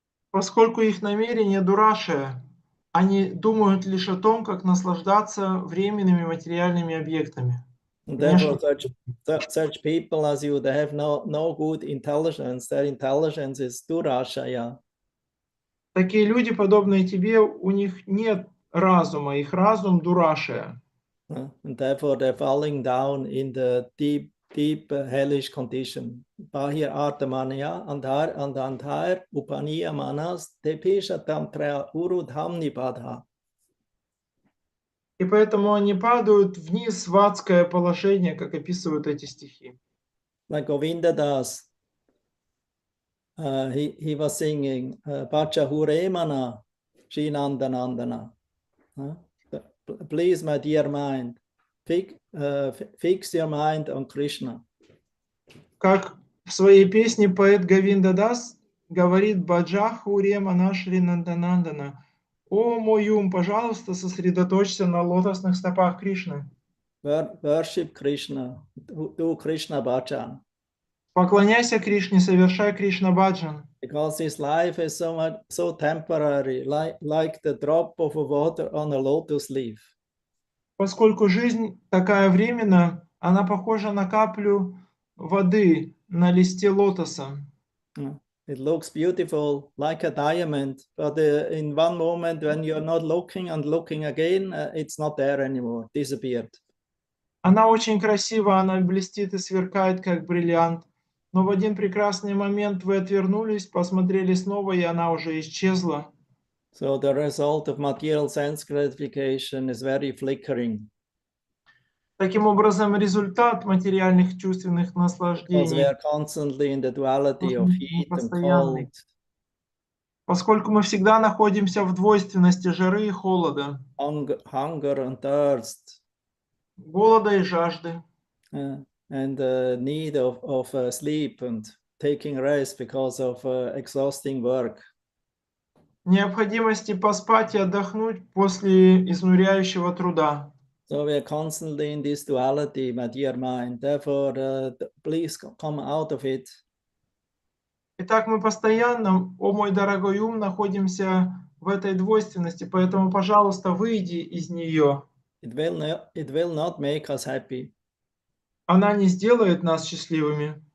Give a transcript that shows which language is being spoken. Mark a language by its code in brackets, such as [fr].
[ru] Поскольку их намерение дурашая, они думают лишь о том, как наслаждаться временными материальными объектами. [en] And [ru] Внешне. [en] therefore, such people as you, they have no good intelligence. Their intelligence is Durashaya. [ru] Такие люди, подобные тебе, у них нет разума, их разум дурашая. [en] And therefore, they're falling down in the deep hellish condition. [sa] Bahir artamanya, andhar, upaniya manas, tepishatam trea urudhamni badha. [ru] И поэтому они падают вниз в адское положение, как описывают эти стихи. [en] Like Govinda Das, he was singing [sa] Pacha Huremana, Shinandanandana. [en] Please, my dear mind, fix your mind on Krishna. [ru] Как в своей песне поэт Говинда Дас говорит [sa] Баджаху Ремана Шри Нанданандана: [ru] «О мой ум, пожалуйста, сосредоточься на лотосных стопах Кришны. [en] Worship Krishna, do Krishna bhajan. [ru] Поклоняйся Кришне, совершай Кришна баджан». [en] Because his life is so temporary, like the drop of water on a lotus leaf. [ru] Поскольку жизнь такая временная, она похожа на каплю воды на листе лотоса. [en] It looks beautiful, like a diamond, but in one moment when you're not looking and looking again, it's not there anymore, disappeared. [ru] Она очень красива, она блестит и сверкает, как бриллиант. Но в один прекрасный момент вы отвернулись, посмотрели снова, и она уже исчезла. [en] So the result of material sense gratification is very flickering. [ru] Таким образом, результат материальных чувственных [en] Because we [ru] наслаждений [en] are constantly in the duality of heat and [ru] постоянный. [en] cold. [ru] Поскольку мы всегда находимся в двойственности жары и холода, [en] Hunger and thirst, [ru] голода и жажды, [en] and the need of sleep and taking rest because of exhausting work. [ru] необходимости поспать и отдохнуть после изнуряющего труда. [en] So we are constantly in this duality, my dear mind. Therefore, please come out of it. [ru] Итак, мы постоянно, о мой дорогой ум, находимся в этой двойственности, поэтому, пожалуйста, выйди из нее. [en] It will not make us happy. [ru] Она не сделает нас счастливыми.